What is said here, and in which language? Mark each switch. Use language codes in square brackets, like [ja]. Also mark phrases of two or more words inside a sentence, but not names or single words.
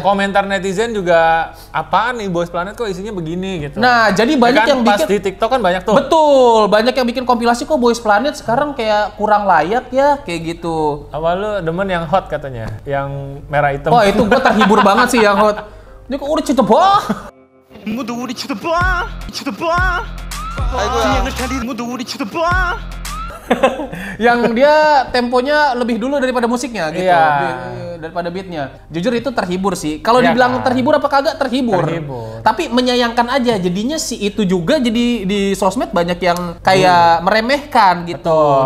[id] Komentar netizen juga, apaan nih Boys Planet kok isinya begini gitu. Nah, jadi banyak yang pas bikin di TikTok kan banyak tuh. Betul, banyak yang bikin kompilasi kok Boys Planet sekarang kayak kurang layak ya, kayak gitu. Apa lu demen yang hot katanya, yang merah hitam. Wah, itu gua terhibur banget sih yang hot. Ini kok udah cepet [ko] 모두 우리 쳐다봐 진영을 달리는 모두 우리 쳐다봐 [id] yang dia temponya lebih dulu daripada musiknya gitu. Iya. Daripada beatnya. Jujur itu terhibur sih. Kalau Iya dibilang kan? terhibur apa kagak, terhibur. Tapi menyayangkan aja, jadinya si itu juga jadi di sosmed banyak yang kayak meremehkan gitu.